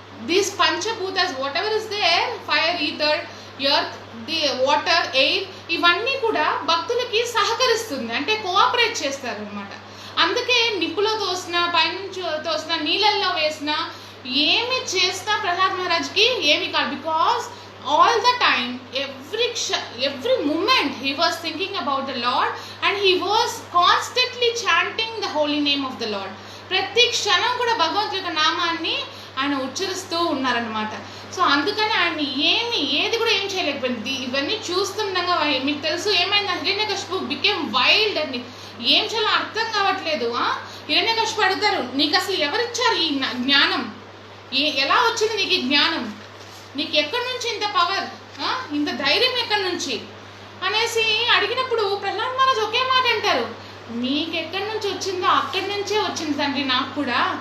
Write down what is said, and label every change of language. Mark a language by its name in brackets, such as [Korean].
[English] these పంచభూతాస్ whatever is there, fire, ether, earth, the water, air, [Telugu] ఇవన్నీ కూడా భక్తులకి సహకరిస్తుంది, అంటే కోఆపరేట్ చేస్తారు అనమాట. అందుకే నిప్పులో తోసినా, పైనుంచి తోసినా, నీళ్ళల్లో వేసినా, ఏమి చేసినా ప్రహ్లాద్ మహారాజ్కి ఏమి కాదు. [English] Because all the time, every moment he was thinking about the Lord and he was constantly chanting the holy name of the Lord. [Telugu] ప్రతి క్షణం కూడా భగవంతుడి యొక్క నామాన్ని ఆయన ఉచ్చరిస్తూ ఉన్నారనమాట. సో అందుకని ఆయన ఏది కూడా ఏం చేయలేకపోయింది. ఇవన్నీ చూస్తుండగా మీకు తెలుసు ఏమైంది, హిరణ్యకశిపు బికేమ్ వైల్డ్ అండి. ఏం చేయాలో అర్థం కావట్లేదు. హిరణ్యకశిపు అడుగుతారు, నీకు అసలు ఎవరిచ్చారు ఈ జ్ఞానం, ఎలా వచ్చింది నీకు ఈ జ్ఞానం, నీకు ఎక్కడి నుంచి ఇంత పవర్, ఇంత ధైర్యం ఎక్కడి నుంచి అనేసి అడిగినప్పుడు ప్రహ్లాద్ మహారాజ్ ఒకే మాట అంటారు, మీకు ఎక్కడి నుంచి వచ్చిందో అక్కడి నుంచే వచ్చింది తండ్రి నాకు కూడా.